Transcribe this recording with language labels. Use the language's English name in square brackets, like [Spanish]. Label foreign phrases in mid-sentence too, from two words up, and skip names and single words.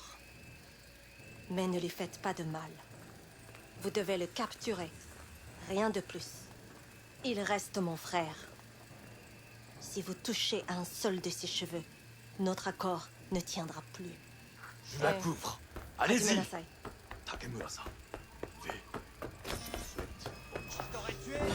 [French] Mais ne lui faites pas de mal. Vous devez le capturer. Rien de plus. Il reste mon frère. Si vous touchez à un seul de ses cheveux, notre accord ne tiendra plus. Je la couvre. Allez-y. [Japanese] Nasai. Takemura-san. [French] Je t'aurais tué.